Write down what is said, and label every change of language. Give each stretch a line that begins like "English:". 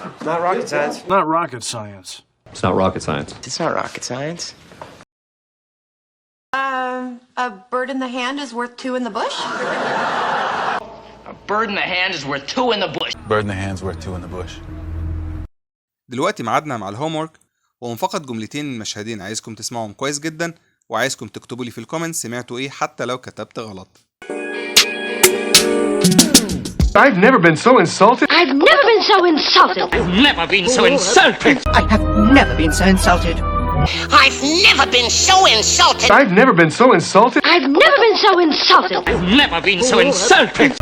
English: Not rocket science. Not rocket science. It's not rocket science. It's not rocket science. A bird in the hand is worth two in the bush? A bird in the hand is worth two in the bush. Bird in the hand's worth two in the bush.
Arabic: دلوقتي ميعادنا مع الهومورك، وهم فقط جملتين من مشهدين عايزكم تسمعهم كويس جدا، وعايزكم تكتبوا لي في الكومنت سمعتوا ايه حتى لو كتبت غلط.
English: I've never been so insulted. I've never been so insulted. I've never been so insulted. I have never been so insulted. I've never been so insulted. I've never been so insulted. I've never been so insulted. I've never been so insulted.